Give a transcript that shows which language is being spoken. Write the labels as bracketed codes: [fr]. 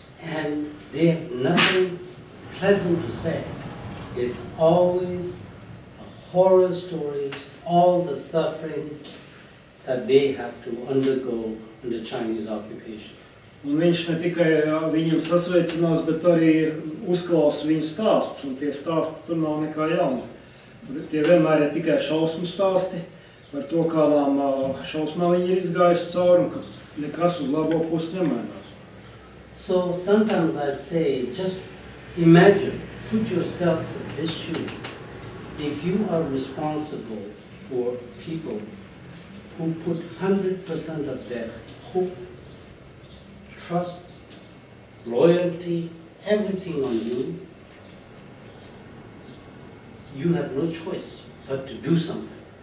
[en] And they have nothing pleasant to say. It's always horror stories, all the sufferings that they have to undergo under Chinese occupation. [lv] Un viņš ne tikai viņam sasveicinās, bet arī uzklausa viņu stāstus, un tie stāsti tur nav nekā jauna. Tie vienmēr ir tikai šausmu stāsti par to, kādām šausmām viņi ir izgājuši cauri, un ka nekas uz labo pusi nemainās. [en] So sometimes I say, just imagine, put yourself in his shoes. If you are responsible for people who put 100% of their hope, trust, loyalty, everything on you, you have no choice but to do something.